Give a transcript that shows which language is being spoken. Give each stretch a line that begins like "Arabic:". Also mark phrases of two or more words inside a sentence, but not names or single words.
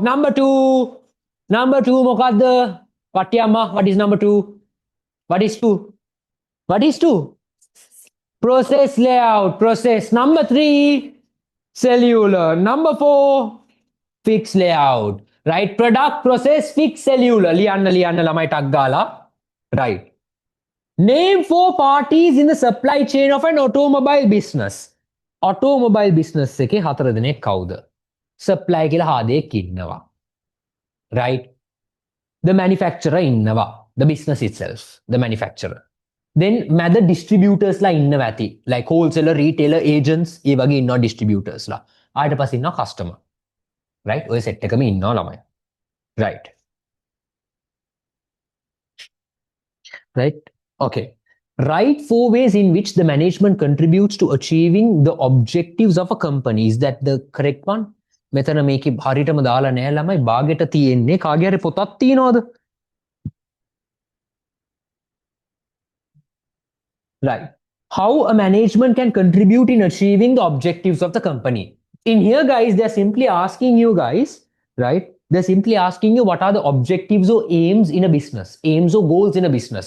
English: Number 2, mokadda? Patyamma, what is number 2? What is 2? What is 2? Process layout. Process. Number 3, cellular. Number 4, fixed layout. Right? Product, process, fixed, cellular.
Sinhala: ලියන්න ළමයි ටක්ගාලා.
English: Right. Name 4 parties in the supply chain of an automobile business. Automobile business
Sinhala: එකේ 4 දෙනෙක් කවුද? Supply කියලා හාදෙක් ඉන්නවා.
English: Right? The manufacturer ඉන්නවා. The business itself. The manufacturer. Then මැද distributors ලා
Sinhala: ඉන්නවා ඇති.
English: Like wholesaler, retailer, agents
Sinhala: ඒ වගේ ඉන්නවා
English: distributors ලා.
Sinhala: ආයෙත් පස්සේ ඉන්නවා customer. Right? ඔය set එකම ඉන්නවා ළමයි.
English: Right. Right? Okay. Write 4 ways in which the management contributes to achieving the objectives of a company. Is that the correct one?
Sinhala: මෙතන මේකේ හරියටම දාලා නෑ ළමයි බාගෙට තියෙන්නේ කාගේ හරි පොතක් තියනවද?
English: Right. How a management can contribute in achieving the objectives of the company. In here, guys, they're simply asking you guys, right? They're simply asking you what are the objectives or aims in a business, aims or goals in a business.